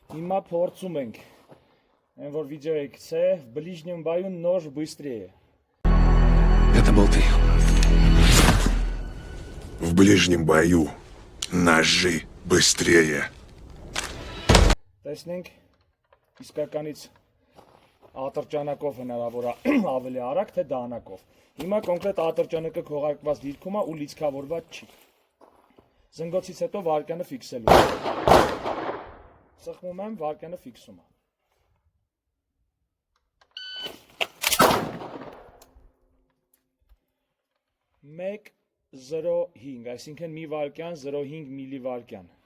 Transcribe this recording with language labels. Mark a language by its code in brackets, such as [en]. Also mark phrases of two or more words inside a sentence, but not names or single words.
[hy] Հիմա փորձում ենք, այն որ վիդեոյի գցե, [ru] в ближнем бою нож быстрее. Это был ты. В ближнем бою ножи быстрее. [hy] Տեսնենք, իսկականից ատրճանակով հնարավոր է ավելի արագ, թե դանակով։ Հիմա կոնկրետ ատրճանակը քողարկված դիրքում է ու լիցքավորված չի։ Զնգոցից հետո վարկյանը ֆիքսելու։ Սխմում եմ, վարկյանը ֆիքսում է։ Մեկ 0.5, այսինքն մի վարկյան 0.5 միլիվարկյան։